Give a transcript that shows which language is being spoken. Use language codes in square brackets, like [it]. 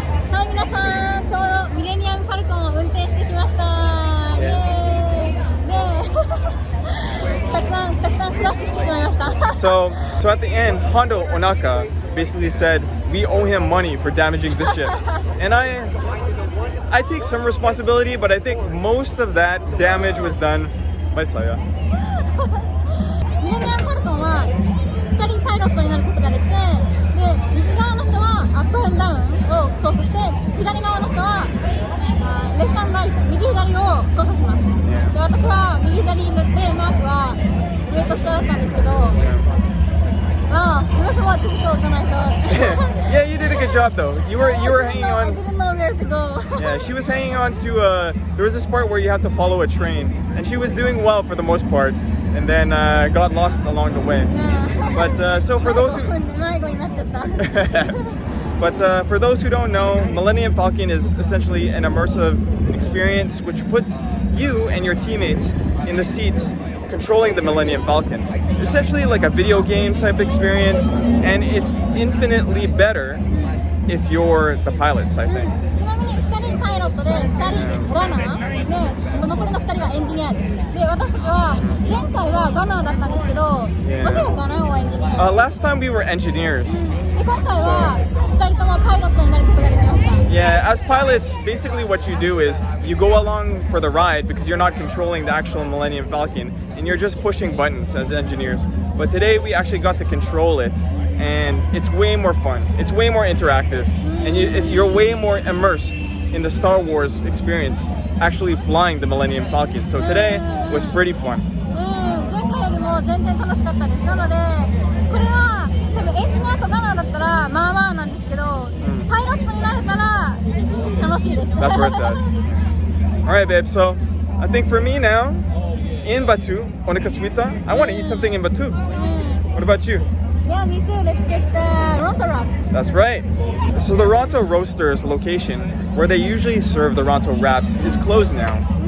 [ja] はい、皆さん、ちょうどミレニアム・ファルコンを運転してきました。イエーイ。で、たくさんクラッシュしてしまいました。 [en] So at the end, Hondo Onaka basically said we owe him money for damaging the ship, and I take some responsibility, but I think most of that damage was done by Saya. [ja] ミレニアム・ファルコンは2人パイロットになることができて、で右側の人はアップアンダウンを操作して、左側の人はレフトアンドライト、右左を操作します。で私は右左でマークは上と下だったんですけど、 [en] it was more difficult than I thought. Yeah, you did a good job though. You were hanging I on. didn't know where to go. Yeah, she was hanging on to. There was this part where you had to follow a train, and she was doing well for the most part, and then got lost along the way. Yeah. But so for those who. [ja] 迷子になっちゃった。 [en] But for those who don't know, Millennium Falcon is essentially an immersive experience which puts you and your teammates in the seats controlling the Millennium Falcon. Essentially like a video game type experience, and it's infinitely better if you're the pilots, I think. [ja] ちなみに2人パイロットで2人ガナーで残りの2人がエンジニアです。で私たちは前回はガナーだったんですけど、 [en] Yeah. Was it a gunner or engineer? Last time we were engineers. [ja] で今回は2人ともパイロットになることができました。 [en] Yeah, as pilots, basically what you do is you go along for the ride because you're not controlling the actual Millennium Falcon and you're just pushing buttons as engineers. But today we actually got to control it, and it's way more fun. It's way more interactive, and you're way more immersed in the Star Wars experience, actually flying the Millennium Falcon. So today was pretty fun. [ja] 前回よりも全然楽しかったです。なのでこれは多分エンジニアとガナーだったらまあまあなんですけど、パイロットになれたら楽しいです。 [en] That's where it's at. All right, babe. So I think for me now, in Batu, [ja] Onekasuita, [en] I want to eat something in Batu. What about you? Yeah, me too. Let's get the Ronto wrap. That's right. So the Ronto Roasters location, where they usually serve the Ronto wraps, is closed now.